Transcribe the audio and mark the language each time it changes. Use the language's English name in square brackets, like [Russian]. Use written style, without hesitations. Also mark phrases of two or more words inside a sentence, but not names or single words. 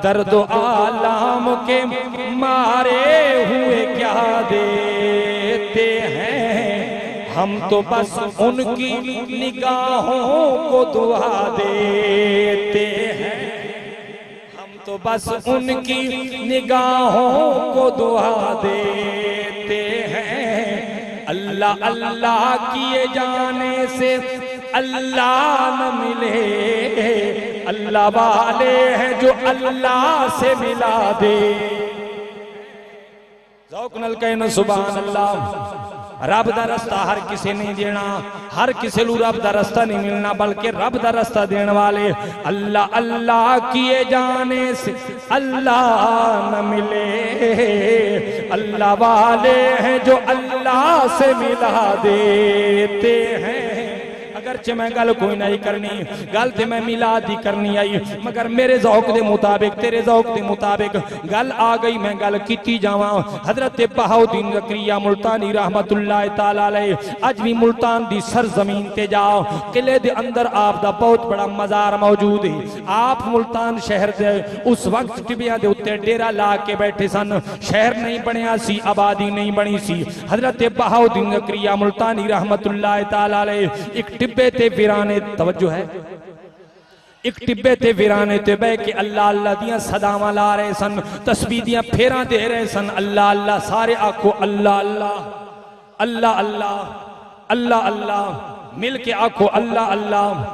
[Urdu] درد آلام کے مارے ہوئے کیا دیتے ہیں، ہم تو بس انکی نگاہوں کو دعا دیتے ہیں، تو بس انکی نگاہوں کو دعا دیتے ہیں. اللہ اللہ کیے جانے سے اللہ نہ ملے، اللہ والے ہیں جو اللہ سے ملا دے. [Punjabi] ذوق نال کہنا [Arabic] سبحان الله. [Punjabi] رب دا رستہ ہر کسی نہیں دینا، ہر کسی کو رب دا رستہ نہیں ملنا، بلکہ رب دا رستہ دینے والے [Urdu] اللہ اللہ کیے جانے سے اللہ نہ ملے، اللہ والے ہیں جو اللہ سے ملا دیتے ہیں. [Punjabi] اگرچہ میں گل کوئی نہیں کرنی، گل تے میں میلاد دی کرنی آئی، مگر میرے ذوق دے مطابق، تیرے ذوق دے مطابق گل آ گئی، میں گل کیتی جاواں. حضرت بہاؤالدین زکریا ملتانی [Arabic] رحمة الله تعالى عليه [Punjabi] اج بھی ملتان دی سرزمین تے جاؤ، قلعے دے اندر آپ دا بہت بڑا مزار موجود ہے. آپ ملتان شہر دے اس وقت ٹبیا دے اتے ڈیرا لا کے بیٹھے سن، شہر نہیں بنیا سی، آبادی نہیں بنی سی. حضرت بہاؤالدین زکریا ملتانی [Arabic] رحمة الله تعالى عليه [Punjabi] ایک ٹبے تے ویرانے، توجہ ہے، ایک ٹبے تے ویرانے تے بہہ کے اللہ اللہ دیاں صداواں لا رہے سن، تسبیح دیاں پھیراں دے رہے سن. اللہ اللہ، سارے آکھو اللہ اللہ، اللہ اللہ، اللہ اللہ، مل کے آکھو اللہ اللہ.